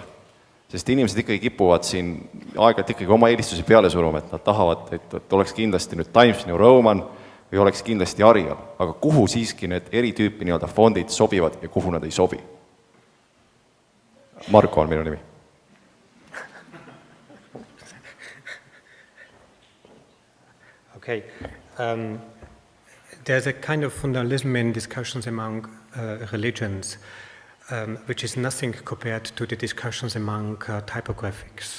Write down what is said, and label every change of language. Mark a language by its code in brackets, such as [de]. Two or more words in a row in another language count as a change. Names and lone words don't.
[et] Sest inimesed ikkagi kipuvad siin aeg-ajalt ikkagi oma eelistusi peale suruma, et nad tahavad, et oleks kindlasti nüüd Times New Roman või oleks kindlasti Arial, aga kuhu siiski need eri tüüpi fondid sobivad ja kuhu nad ei sobi? Marko on minu nimi. [en] Okay. There's a kind of fundamentalism in discussions among religions, which is nothing compared to the discussions among typographics.